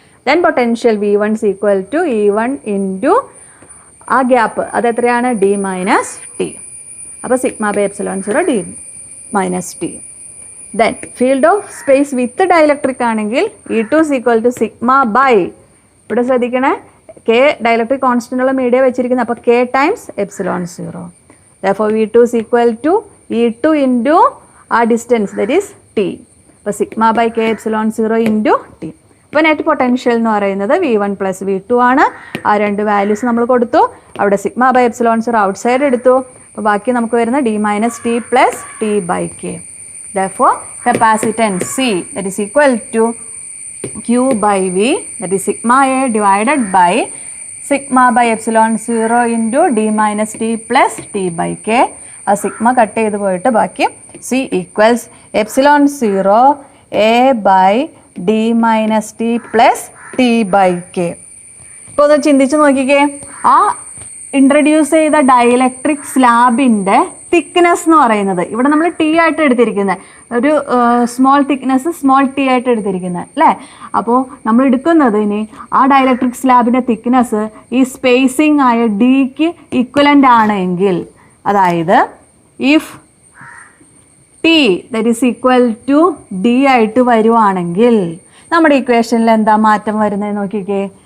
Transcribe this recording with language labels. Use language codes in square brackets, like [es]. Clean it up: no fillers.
[ml] Then potential V1 [en] is equal to [ml] E1 into ആ gap അത് എത്രയാണ്? D minus T. അപ്പോൾ sigma by epsilon 0 D minus T. Then [en] field of space with dielectric [ml] ആണെങ്കിൽ E2 [en] is equal to [ml] sigma by, ഇവിടെ ശ്രദ്ധിക്കണേ, K dielectric constant ഉള്ള media വെച്ചിരിക്കുന്നത്. അപ്പോൾ K times epsilon 0. [en] Therefore V2 is equal to E2 [ml] into ആ distance [en] That is T. [ml] അപ്പോൾ sigma by K epsilon 0 into T. അപ്പോൾ net potential എന്ന് പറയുന്നത് V1 + V2 ആണ്. ആ രണ്ട് വാല്യൂസ് നമ്മൾ കൊടുത്തു. അവിടെ സിഗ്മ ബൈ എപ്സിലോൺ 0 ഔട്ട്സൈഡ് എടുത്തു. അപ്പോൾ ബാക്കി നമുക്ക് വരുന്ന D - T + T by K. [en] Therefore, capacitance C that is equal to Q by V, that is sigma A divided by sigma by epsilon 0 into D - T plus T by K. [ml] ആ sigma cut ചെയ്ത് പോയിട്ട് ബാക്കി C equals epsilon 0 A by D - T plus T by K. ഇപ്പോൾ ഒന്ന് ചിന്തിച്ച് നോക്കിക്കേ, ആ introduce ചെയ്ത ഡയലക്ട്രിക് സ്ലാബിൻ്റെ തിക്നെസ് എന്ന് പറയുന്നത് ഇവിടെ നമ്മൾ ടി ആയിട്ട് എടുത്തിരിക്കുന്നത്, ഒരു സ്മോൾ തിക്നെസ് സ്മോൾ ടി ആയിട്ട് എടുത്തിരിക്കുന്നത് അല്ലേ. അപ്പോൾ നമ്മൾ എടുക്കുന്നത് ഇനി ആ ഡയലക്ട്രിക് സ്ലാബിൻ്റെ തിക്നെസ് ഈ സ്പേസിങ് ആയ ഡിക്ക് ഈക്വലൻ്റ് ആണെങ്കിൽ, അതായത് [en] if T that is equal to D [ml] ആയിട്ട് വരുവാണെങ്കിൽ നമ്മുടെ ഇക്വേഷനിൽ എന്താ മാറ്റം വരുന്നത് നോക്കിക്കേ.